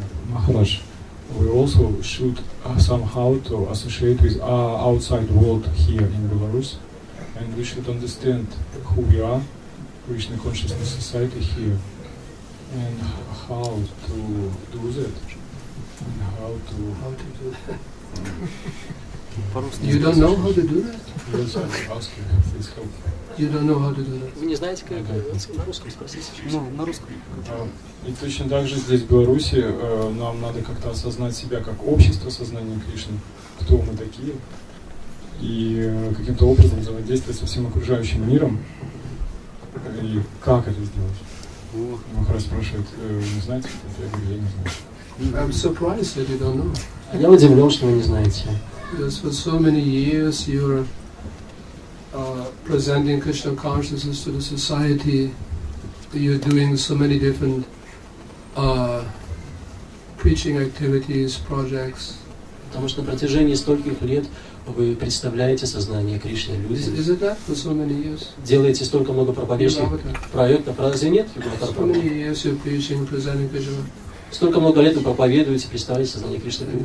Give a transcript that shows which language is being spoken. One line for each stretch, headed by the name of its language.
English: Maharaj, we also should somehow to associate with our outside world here in Belarus, and we should understand who we are, Krishna Consciousness Society here, and how to do that. And how to do that. You don't know how to do that? Yes, I'm asking. Please help. You don't know how to do that.
Russian: Вы не знаете, как на русском спросить? Ну, на русском. И точно так же здесь, в Беларуси, нам надо как-то осознать себя как общество Сознания Кришны, кто мы такие, и каким-то образом взаимодействовать со всем окружающим миром. И как это сделать? Махарадж спрашивает, не знаете, я говорю, я не знаю.
English: I'm surprised that you don't know.
Russian: Я удивлен, что вы не знаете.
English: Because for so many years you're presenting Krishna consciousness to the society. You're doing so many different preaching activities, projects.
Russian: Потому что на протяжении стольких лет вы представляете сознание Кришны людям.
English: Is it that for so many years?
Russian: Делаете столько много проповедных проектов. Разве нет?
English: So many years you're preaching, presenting Krishna.
Russian: Столько много лет вы проповедуете, представляете сознание Кришны.